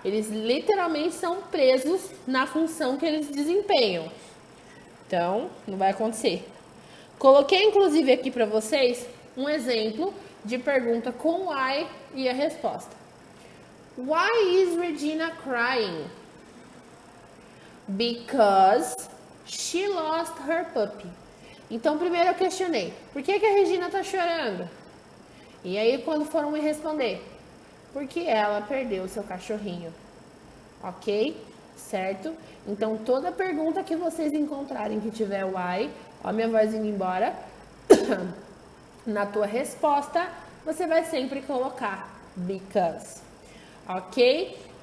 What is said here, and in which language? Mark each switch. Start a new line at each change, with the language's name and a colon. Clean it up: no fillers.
Portuguese: Eles literalmente são presos na função que eles desempenham. Então, não vai acontecer. Coloquei, inclusive, aqui para vocês um exemplo de pergunta com why e a resposta.
English: Why is Regina crying? Because she lost her puppy.
Portuguese: Então, primeiro eu questionei, por que a Regina tá chorando? E aí, quando foram me responder, porque ela perdeu o seu cachorrinho, ok? Certo? Então, toda pergunta que vocês encontrarem que tiver why, ó, minha voz indo embora, na tua resposta, você vai sempre colocar because, ok?